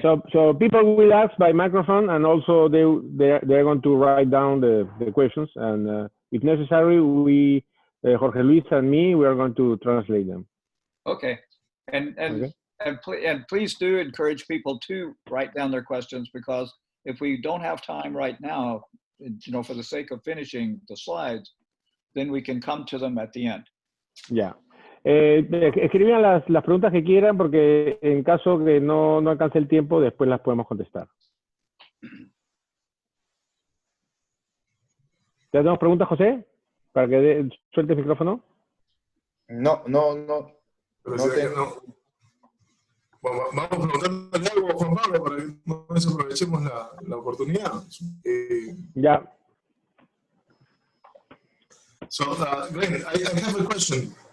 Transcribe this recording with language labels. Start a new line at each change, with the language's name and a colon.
English: So people will ask by microphone, and also they're going to write down the questions, and if necessary, Jorge Luis and me, we are going to translate them. Okay. And please do encourage people to write down their questions, because if we don't have time right now, for the sake of finishing the slides, then we can come to them at the end.
Spanish: Ya. Escriban las preguntas que quieran, porque en caso que no alcance el tiempo, después las podemos contestar. ¿Ya tenemos preguntas, José? Para que suelte el micrófono. No. Bueno, vamos preguntándole algo a Juan Pablo para que nos aprovechemos la oportunidad. Ya.
English: So, Glenn, I have a question.